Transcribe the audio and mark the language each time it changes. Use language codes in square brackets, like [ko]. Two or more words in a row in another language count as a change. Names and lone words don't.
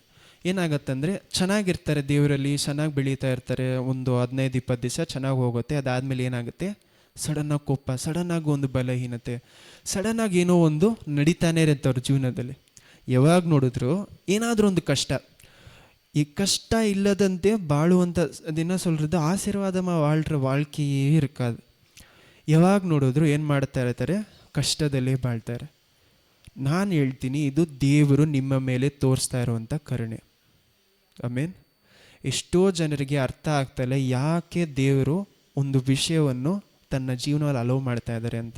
[kn] ಏನಾಗತ್ತಂದರೆ ಚೆನ್ನಾಗಿರ್ತಾರೆ, ದೇವರಲ್ಲಿ ಚೆನ್ನಾಗಿ ಬೆಳೀತಾ ಇರ್ತಾರೆ, ಒಂದು 15-20 ದಿವಸ ಚೆನ್ನಾಗಿ ಹೋಗುತ್ತೆ. ಅದಾದಮೇಲೆ ಏನಾಗುತ್ತೆ, ಸಡನ್ನಾಗಿ ಕೋಪ, ಸಡನ್ನಾಗಿ ಒಂದು ಬಲಹೀನತೆ, ಸಡನ್ನಾಗಿ ಏನೋ ಒಂದು ನಡೀತಾನೆ ಇರುತ್ತೆ ಅವ್ರ ಜೀವನದಲ್ಲಿ. ಯಾವಾಗ ನೋಡಿದ್ರು ಏನಾದರೂ ಒಂದು ಕಷ್ಟ. ಈ ಕಷ್ಟ ಇಲ್ಲದಂತೆ ಬಾಳುವಂಥ ದಿನ [ta] சொல்கிறது ஆசீர்வாதமாக வாழ்கிற வாழ்க்கையே இருக்காது. [kn] ಯಾವಾಗ ನೋಡಿದ್ರು ಏನು ಮಾಡ್ತಾ ಇರ್ತಾರೆ, ಕಷ್ಟದಲ್ಲೇ ಬಾಳ್ತಾರೆ. ನಾನು ಹೇಳ್ತೀನಿ, ಇದು ದೇವರು ನಿಮ್ಮ ಮೇಲೆ ತೋರಿಸ್ತಾ ಇರುವಂಥ ಕರುಣೆ. ಆಮೇನ್. ಎಷ್ಟೋ ಜನರಿಗೆ ಅರ್ಥ ಆಗ್ತಾಯಿಲ್ಲ ಯಾಕೆ ದೇವರು ಒಂದು ವಿಷಯವನ್ನು ತನ್ನ ಜೀವನದಲ್ಲಿ ಅಲೋ ಮಾಡ್ತಾ ಇದ್ದಾರೆ ಅಂತ.